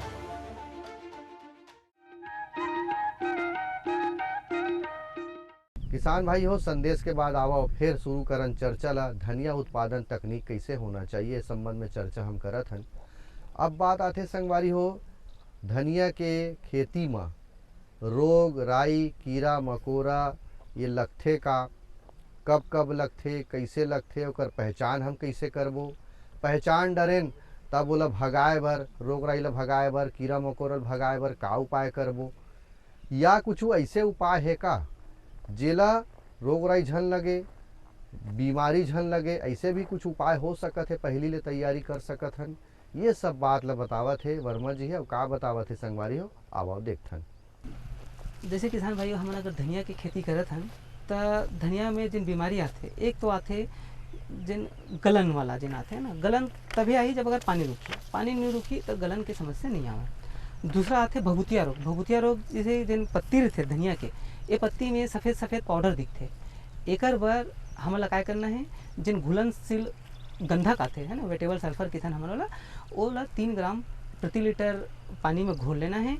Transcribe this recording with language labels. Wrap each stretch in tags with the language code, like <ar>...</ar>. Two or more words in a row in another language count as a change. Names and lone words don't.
<hne>किसान भाई हो, संदेश के बाद आओ फिर शुरू करन चर्चा ला धनिया उत्पादन तकनीक कैसे होना चाहिए इस संबंध में चर्चा हम करत हन। अब बात आते संगवारी हो धनिया के खेती में रोग राई कीड़ा मकोरा ये लगथे का, कब कब लगथे, कैसे लगथे, ओकर पहचान हम कैसे करबो, पहचान डरेन तब बोला भगाए बर, रोग राई ला भगाए बर, कीड़ा मकोरा भगाए बर का उपाय करबो, या कुछ ऐसे उपाय है का जेला रोग राई झन लगे, बीमारी झन लगे, ऐसे भी कुछ उपाय हो सकत है, पहली ले तैयारी कर सकत हन। ये सब बात ला बतावत है वर्मा जी है। और का बतावत है संगवारी हो, आओ देखथन। जैसे किसान भाइयों हमन अगर धनिया की खेती करत हन त धनिया में जिन बीमारी आथे, एक तो आथे जिन गलन वाला जिन आथे ना, गलन तभी आई जब अगर पानी रुकी, पानी नहीं रुकी तो गलन की समस्या नहीं आवे। दूसरा आथे भभूतिया रोग। भभूतिया रोग जैसे जिन पत्ती रहते धनिया के, ये पत्ती में सफ़ेद सफ़ेद पाउडर दिखते, एकर बर हमला काय करना है, जिन घुलनशील गंधक आते है ना,</hne> <en>wettable sulphur</en> <hne>किसान हमला ओला 3 ग्राम प्रति लीटर पानी में घोल लेना है।</hne>